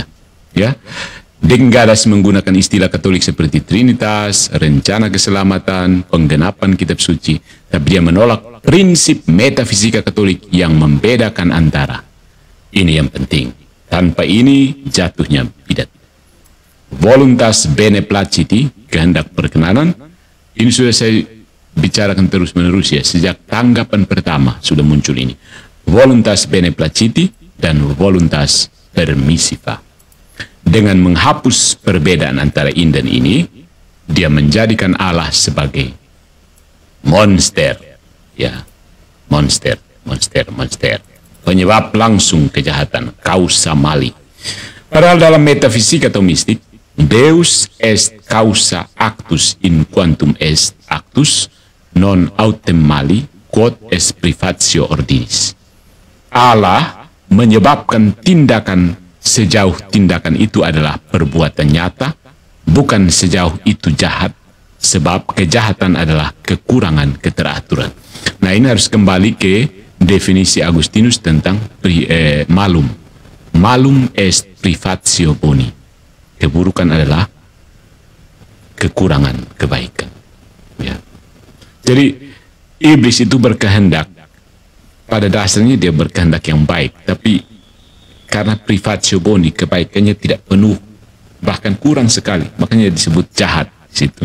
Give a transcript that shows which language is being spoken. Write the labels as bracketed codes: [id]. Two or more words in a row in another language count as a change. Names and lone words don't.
[id] Ya, Denggadas menggunakan istilah Katolik seperti Trinitas, rencana keselamatan, penggenapan kitab suci, tapi dia menolak prinsip metafisika Katolik yang membedakan antara. Ini yang penting. Tanpa ini jatuhnya bidat. [la] Voluntas bene placiti, [id] kehendak perkenanan, ini sudah saya bicarakan terus-menerus ya, sejak tanggapan pertama sudah muncul ini. [la] Voluntas bene placiti dan voluntas permissiva. [id] Dengan menghapus perbedaan antara in dan ini, dia menjadikan Allah sebagai monster. Ya, monster. Penyebab langsung kejahatan, [la] causa mali. [id] Padahal dalam metafisika atau mistik, [la] Deus est causa actus in quantum est actus, non autem mali, quod est privatio ordinis. [id] Allah menyebabkan tindakan sejauh tindakan itu adalah perbuatan nyata, bukan sejauh itu jahat, sebab kejahatan adalah kekurangan keteraturan. Nah, ini harus kembali ke definisi Agustinus tentang malum. [la] Malum est privatio boni. [id] Keburukan adalah kekurangan kebaikan. Ya. Jadi iblis itu berkehendak, pada dasarnya dia berkehendak yang baik, tapi karena [la] privatio boni, [id] kebaikannya tidak penuh, bahkan kurang sekali, makanya disebut jahat di situ.